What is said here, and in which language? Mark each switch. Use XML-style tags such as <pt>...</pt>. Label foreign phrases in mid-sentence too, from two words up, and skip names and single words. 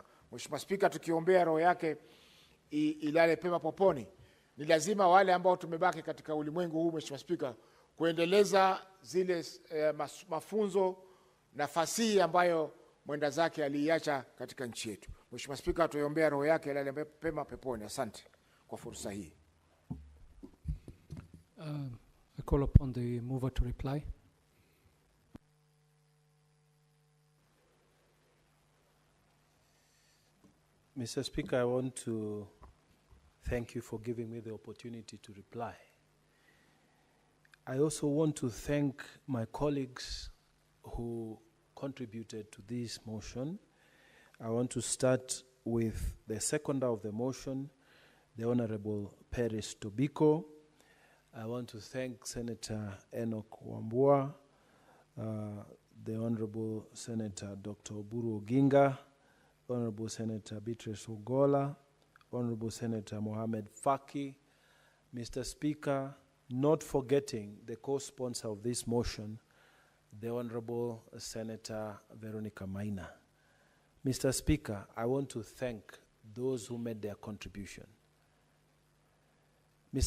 <sw>Mheshimiwa Spika, tukiombea roho yake ilale pema poponi, ni lazima wale ambao tumebaki katika ulimwengu huu, Mheshimiwa Spika, kuendeleza zile mafunzo na fasihi ambayo mwenda zake aliacha katika nchi yetu. Mheshimiwa Spika, tuiombea roho yake ilale pema peponi. Asante kwa fursa hii.</sw> <en>I call upon the mover to reply. Mr. Speaker, I want to thank you for giving me the opportunity to reply. I also want to thank my colleagues who contributed to this motion. I want to start with the seconder of the motion, the Honorable Paris Tobiko. I want to thank Senator Enoch Wambua, the Honorable Senator Dr. Oburu Oginga, Honorable Senator Beatrice Ogola, Honorable Senator Mohamed Faki, Mr. Speaker, not forgetting the co-sponsor of this motion, the Honorable Senator Veronica Maina. Mr. Speaker, I want to thank those who made their contribution. Mr.</en>